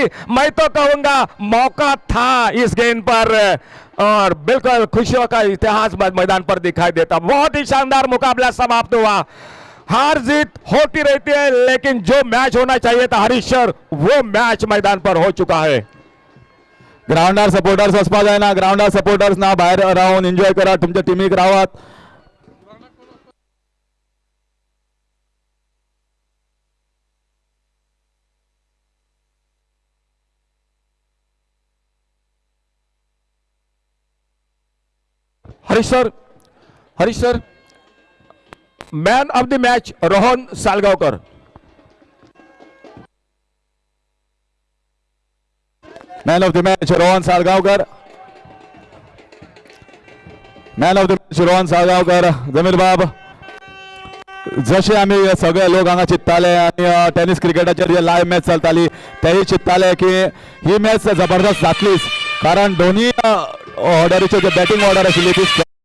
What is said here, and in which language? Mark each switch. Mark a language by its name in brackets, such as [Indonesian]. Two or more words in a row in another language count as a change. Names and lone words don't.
[Hindi] मैं तो कहूंगा मौका था इस गेंद पर और बिल्कुल खुशियों का इतिहास मैदान पर दिखाई देता। बहुत ही शानदार मुकाबला समाप्त हुआ। हार जीत होती रहती है, लेकिन जो मैच होना चाहिए था हरीश्वर, वो मैच मैदान पर हो चुका है। [English] ground supporters [Konkani] वचपा जायना, [English] ground supporters [Konkani] ना भायर रावन एन्जॉय करा, तुमच्या टिमीक रावात। हरीश्वर, हरीश्वर, [English] man of the match रोहन सालगांवकर। man of the match रोहन सालगांवकर, man of the match रोहन सालगांवकर। [Konkani] जमीर बाब, जसे आम्ही सगळे लोक हांगा चित्ताले आणि टेनिस क्रिकेटाचेर जे [English] live match [Konkani] चलताली तेही चित्ताले की ही मॅच जबरदस्त जातलीच, कारण दोन्ही ऑर्डरीचे जे [English] batting order [Konkani] आशिल्ली ती